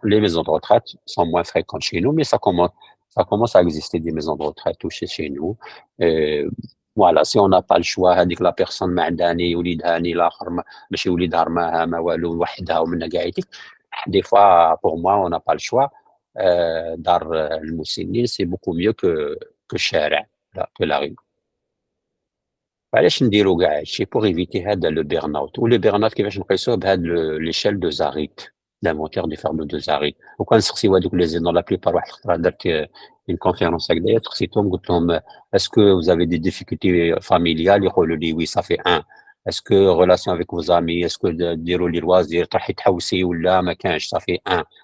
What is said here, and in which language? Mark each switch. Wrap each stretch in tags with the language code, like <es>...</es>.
<fr>Les maisons de retraite sont moins fréquentes chez nous, mais ça commence à exister des maisons de retraite touchées chez nous. Et voilà, si on n'a pas le choix,</fr> <ar>هذيك</ar> <fr>la personne</fr> <ar>ما عندها ني وليدها ني الاخر ماشي وليدها رماها ما والو وحدها ومنها قاعدتك.</ar> <fr>Des fois, pour moi, on n'a pas le choix.</fr> <ar>دار المسنين</ar> <fr>c'est beaucoup mieux que الشارع, que la rue.</fr> <ar>علاش نديرو كاع هادشي</ar> <fr>pour éviter</fr> <ar>هذا</ar> <fr>le burn-out. و le burn-out</fr> <ar>كيفاش نقيسوه بهاد</ar> <fr>l'échelle de Zarit, l'inventaire des fameux de Zarit.</fr> <ar>وكان نسقسيو هادوك</ar> <fr>les dans la plupart</fr> <ar>واحد الخطرة درت</ar> <fr>une conférence</fr> <ar>هكذايا سقسيتهم قلت لهم</ar> <fr>est-ce que vous avez des difficultés familiales</fr> <ar>يقولوا لي</ar> <fr>oui ça fait 1. est-ce que relation avec vos amis, est-ce que</fr> <ar>ديروا لي</ar> <fr>loisir</fr> <ar>تروحي تحوسي ولا ما كانش</ar> <fr>ça fait 1.</fr>